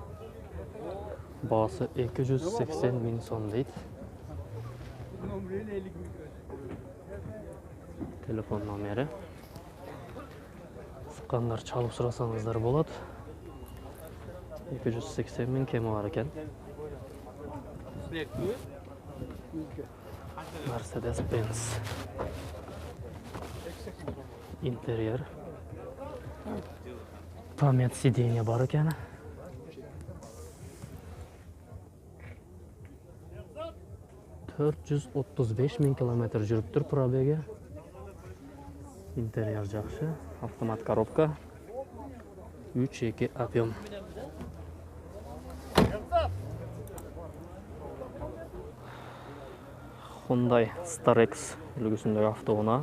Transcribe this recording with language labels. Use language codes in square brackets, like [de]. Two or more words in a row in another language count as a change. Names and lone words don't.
[ky] Баасы 280 000 сом дейт. Телефон номери. Сыккандар чалып сурасаңыздар болот. 280 000 кеми бар экен. Mercedes-Benz. Интерьер. [ru] Память сиденья [ky] бар экен. 435 000 километр жүрүптүр пробеги. Интерьер жакшы. Автомат коробка. 3.2 объем. Hyundai Starex үлгүсүндөгү автоунаа.